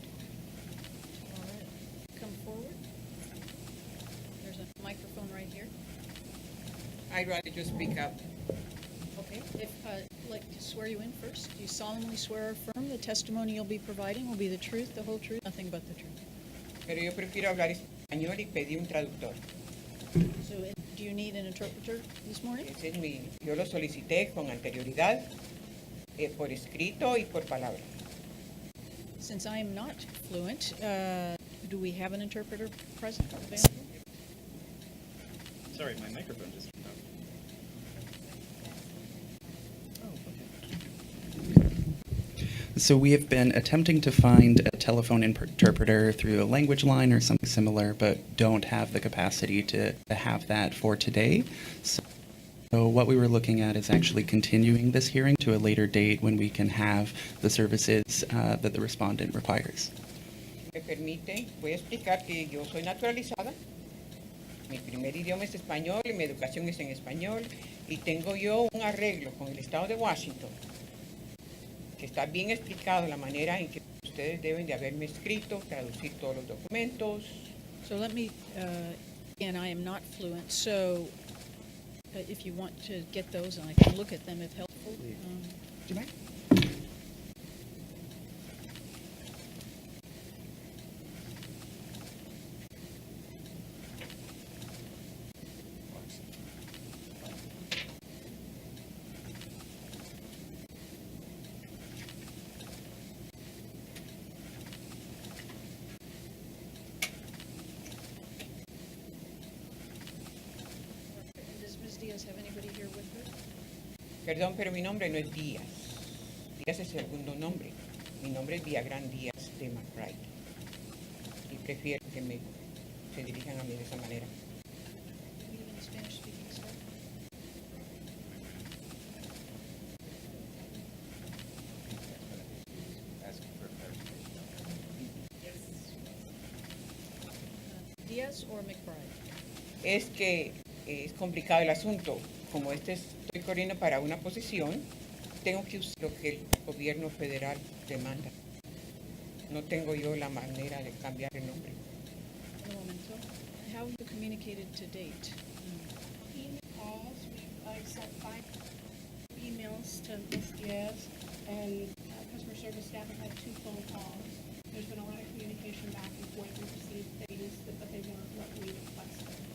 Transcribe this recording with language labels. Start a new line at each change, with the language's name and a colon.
English: All right. Come forward. There's a microphone right here. I'd rather just speak up. Okay. If I'd like to swear you in first, do you solemnly swear or affirm the testimony you'll be providing will be the truth, the whole truth, nothing but the truth?
Spanish: Pero yo prefiero hablar español y pedí un traductor.
English: So do you need an interpreter this morning?
Spanish: Ese es yo lo solicité con anterioridad, por escrito y por palabra.
English: Since I am not fluent, do we have an interpreter present available? Sorry, my microphone just turned off. So we have been attempting to find a telephone interpreter through a language line or something similar, but don't have the capacity to have that for today. So what we were looking at is actually continuing this hearing to a later date when we can have the services that the respondent requires.
Spanish: Me permite, voy a explicar que yo soy naturalizada. Mi primer idioma es español y mi educación es en español. Y tengo yo un arreglo con el estado de Washington, que está bien explicado la manera en que ustedes deben de haberme escrito, traducir todos los documentos.
English: So let me, again, I am not fluent, so if you want to get those and I can look at them if helpful. Do you mind? Does Ms. Diaz have anybody here with her?
Spanish: Perdón, pero mi nombre no es Díaz. Díaz es el segundo nombre. Mi nombre es Villagrán Díaz de McBride. Y prefiero que se dirijan a mí de esa manera.
English: Do we have any Spanish-speaking staff? Diaz or McBride?
Spanish: Es que es complicado el asunto. Como estoy corriendo para una posición, tengo que usar lo que el gobierno federal demanda. No tengo yo la manera de cambiar el nombre. Un momento.
English: How have you communicated to date? Calls, I sent 5 emails to Ms. Diaz, and customer service staff have had 2 phone calls. There's been a lot of communication back and forth. We received things, but they weren't what we requested.